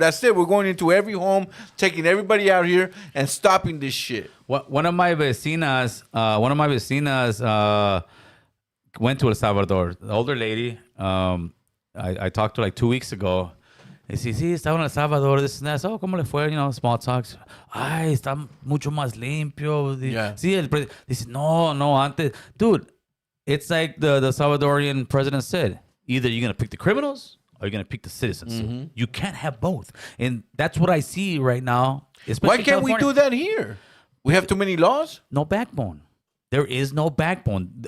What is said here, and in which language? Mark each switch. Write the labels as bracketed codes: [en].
[en] That's it. We're going into every home, taking everybody out here and stopping this shit." One of my vecinas went to El Salvador. The older lady, I talked to her like 2 weeks ago. [es] Y sí, estaba en El Salvador, [en] this and that. [es] Oh, ¿cómo le fue? [en] Small talks. [es] Ay, está mucho más limpio. [en] Yeah. [es] Sí, dice, no, antes. [en] Dude, it's like the Salvadorian president said. Either you're going to pick the criminals or you're going to pick the citizens. You can't have both. And that's what I see right now. Why can't we do that here? We have too many laws? No backbone. There is no backbone.